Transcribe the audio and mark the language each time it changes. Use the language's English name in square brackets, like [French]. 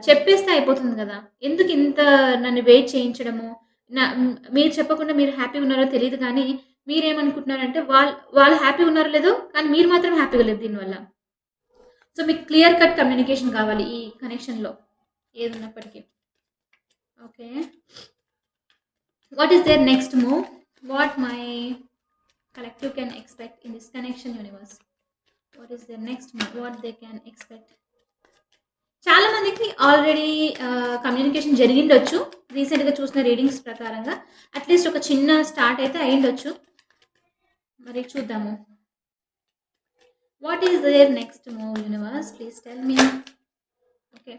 [Telugu] చెప్పేస్తే అయిపోతుంది గదా! ఎందుకింత నన్ను వెయిట్ చేయించడము? మీరు చెప్పకుండా మీరు హ్యాపీగా ఉన్నారో తెలీదు గానీ, మీరేమనుకుంటున్నారంటే, వాళ్ళు హ్యాపీగా ఉన్నారో లేదో, కానీ మీరు మాత్రం హ్యాపీగా లేరు దీనివల్ల. సో, మీకు క్లియర్ కట్ కమ్యూనికేషన్ కావాలి ఈ కనెక్షన్‌లో ఏదున్నప్పటికి. [English] Okay. What is their next move? What my collective can expect in this connection universe? What is their next move? What they can expect? [Telugu] చాలా మందికి ఆల్రెడీ కమ్యూనికేషన్ జరిగిండొచ్చు. రీసెంట్‌గా చూసిన రీడింగ్స్ ప్రకారంగా. At least ఒక చిన్న స్టార్ట్ అయితే అయిండొచ్చు. మరి చూద్దాము. [English] What is their next move universe? Please tell me. Okay.